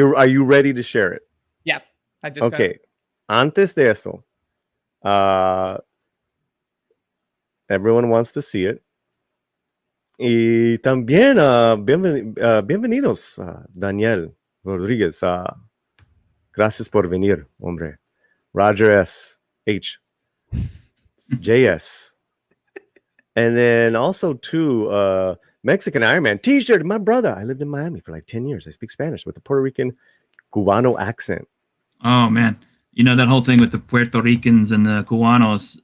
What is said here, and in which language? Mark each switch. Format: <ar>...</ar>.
<en>Are you ready to share it? yeah, I just Okay.</en> <es>Antes de eso,</es> <en>everyone wants to see it.</en> <es>Y también, bienvenidos, Daniel Rodríguez. Gracias por venir, hombre. Roger S. H. JS.</es> <en>And then also, too, Mexican Iron Man T-shirt. My brother. I lived in Miami for like 10 years. I speak Spanish with a Puerto Rican Cubano accent. Oh man, that whole thing with the Puerto Ricans and the Cubanos.</en>